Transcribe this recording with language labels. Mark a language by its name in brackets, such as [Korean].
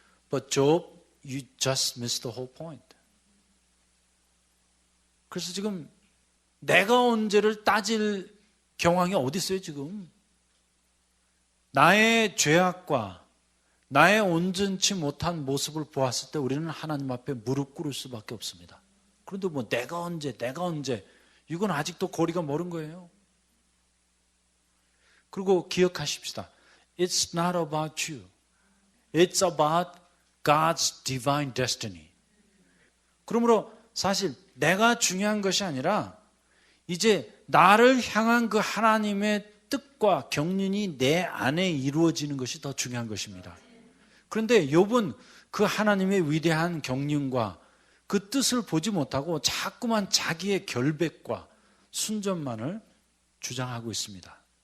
[English] But Job, you just missed the whole point. [Korean] 그래서 지금 내가 언제를 따질 경황이 어디 있어요 지금? 나의 죄악과 나의 온전치 못한 모습을 보았을 때 우리는 하나님 앞에 무릎 꿇을 수밖에 없습니다. 그런데 뭐 내가 언제 이건 아직도 거리가 멀은 거예요. 그리고 기억하십시다. [English] It's not about you. It's about God's divine destiny. [Korean] 그러므로 사실 내가 중요한 것이 아니라 이제 나를 향한 그 하나님의 뜻과 경륜이 내 안에 이루어지는 것이 더 중요한 것입니다. 그런데 욥은 그 하나님의 위대한 경륜과 그 뜻을 보지 못하고 자꾸만 자기의 결백과 순전만을 주장하고 있습니다.